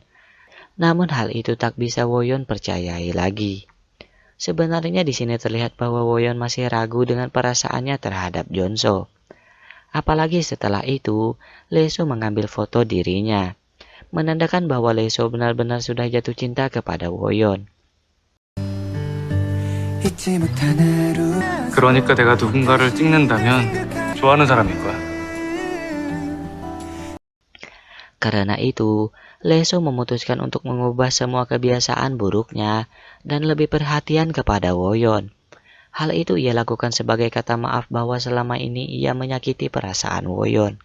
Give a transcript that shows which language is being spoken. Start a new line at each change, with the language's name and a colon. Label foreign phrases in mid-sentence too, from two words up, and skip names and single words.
Indonesian: Namun hal itu tak bisa Woyon percayai lagi. Sebenarnya di sini terlihat bahwa Woyon masih ragu dengan perasaannya terhadap Jonso. Apalagi setelah itu, Leso mengambil foto dirinya, menandakan bahwa Leso benar-benar sudah jatuh cinta kepada Woyon.
Korean: 그러니까 내가 누군가를 찍는다면 좋아하는 사람일 거야.
Indonesian: Karena itu, Leso memutuskan untuk mengubah semua kebiasaan buruknya dan lebih perhatian kepada Woyon. Hal itu ia lakukan sebagai kata maaf bahwa selama ini ia menyakiti perasaan Woyon.